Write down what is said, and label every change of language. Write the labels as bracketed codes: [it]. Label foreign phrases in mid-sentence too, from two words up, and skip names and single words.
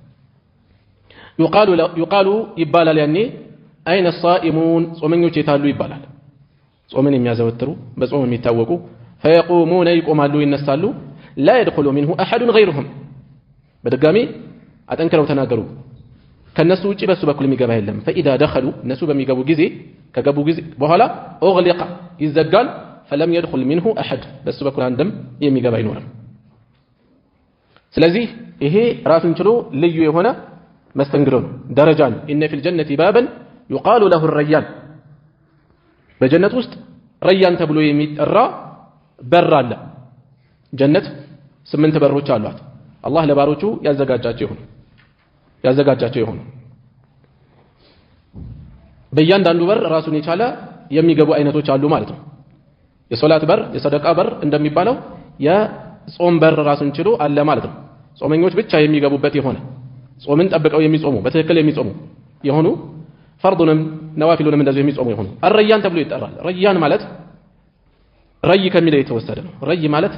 [am] يقال ይባላል ያኔ [ar] اين الصائمون [am] ጾመኞች የታሉ ይባላል ጾምን የሚያዘወትሩ በጾም የሚታወቁ فيقومون ይቆማሉ ይነሳሉ [ar] لا يدخل منه احد غيرهم [am] በድጋሚ አጠንክረው ተናገሩ ከነሱ ውጪ በሱ በኩል የሚገባ የለም [ar] فاذا دخلوا [am] እነሱ በሚገቡ ጊዜ ከገቡ ጊዜ በኋላ اغلق ይዘጋል [ar] فلم يدخل منه احد [am] በሱ በኩል አንድም የሚገባ አይኖርም ስለዚህ ይሄ ራሱን ችሎ ልዩ የሆነ መስተንግዶ ነው ደረጃ ነው [ar] ان في الجنه بابا يقال له الريان [am] በጀነት ውስጥ ረያን ተብሎ የሚጠራ በር አለ ጀነት 8 በሮች አሏት አላህ ለባሮቹ ያዘጋጃቸው ይሁን በእያንዳንዱ በር ራሱን የቻለ የሚገቡ አይነቶች አሉ ማለት ነው የሶላት በር የሰደቃ በር እንደሚባለው የጾም በር ራሱን ችሎ አለ ማለት ነው ጾመኞች ብቻ የሚገቡበት የሆነ ጾምን ጠብቀው የሚጾሙ በትክክል የሚጾሙ የሆኑ ፈርዱንም ነዋፊሉንም እንደዚህ የሚጾሙ የሆኑ الريان ተብሎ ይጠራል ረያን ማለት ረይ ከሚለው የተወሰደ ነው ረይ ማለት